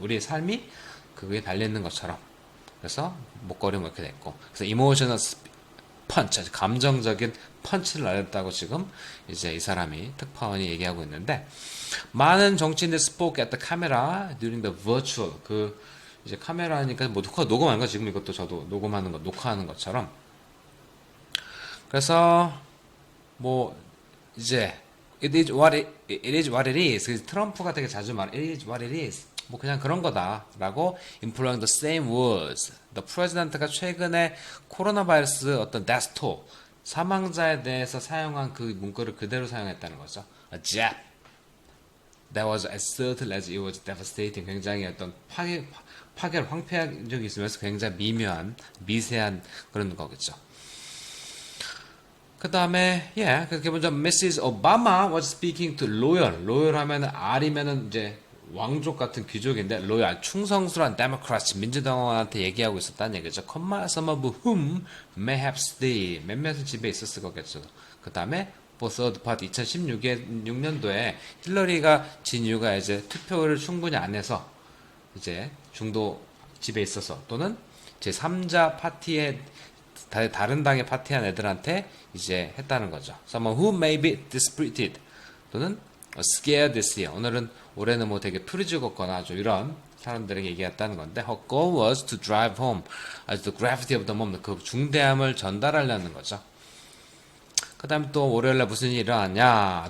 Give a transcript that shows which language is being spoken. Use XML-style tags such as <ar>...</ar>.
<ko>우리의 삶이 그게 달려있는 것처럼. 그래서 목걸이 뭐 이렇게 됐고, 그래서 이모셔널 펀치, 감정적인 펀치를 날렸다고 지금 이제 이 사람이 특파원이 얘기하고 있는데, 많은 정치인들</ko> <en>spoke at the camera during the virtual</en> <ko>그 이제 카메라니까 뭐 녹음하는 거 지금 이것도 저도 녹음하는 거 녹화하는 것처럼. 그래서 뭐 이제</ko> <en>it is what it is.</en> <ko>트럼프가 되게 자주 말해</ko> <en>it is what it is.</en> <ko>뭐 그냥 그런 거다라고</ko> <en>employing the same words.</en> <ko>The president가 최근에 코로나 바이러스 어떤 death toll 사망자에 대해서 사용한 그 문구를 그대로 사용했다는 거죠.</ko> <en>A jab that was as subtle as it was devastating.</en> <ko>굉장히 어떤 파괴를 황폐한 적이 있으면서 굉장히 미세한 그런 거겠죠. 그 다음에 기본적으로 Mrs. Obama was speaking to loyal 하면은 R이면은 이제 왕족 같은 귀족인데 로얄 충성스러운 데모크라트 민주당원한테 얘기하고 있었다는 얘기죠.</ko> <en>Some of whom may have stayed.</en> <ko>몇몇은 집에 있었을 거겠죠. 그 다음에</ko> <en>for third party</en> <ko>2016년도에 힐러리가 진 이유가 이제 투표를 충분히 안 해서 이제 중도 집에 있어서 또는 제 3자 파티에 다른 당에 파티한 애들한테 이제 했다는 거죠.</ko> <en>Someone who may be dispirited</en> <ko>또는</ko> <en>scared this year.</en> <ko>올해는 뭐 되게 풀이 죽었거나 아주 이런 사람들에게 얘기했다는 건데,</ko> <en>her goal was to drive home as the gravity of the moment.</en> <ko>그 중대함을 전달하려는 거죠. 그 다음에 또 월요일날 무슨 일이 일어났냐?</ko>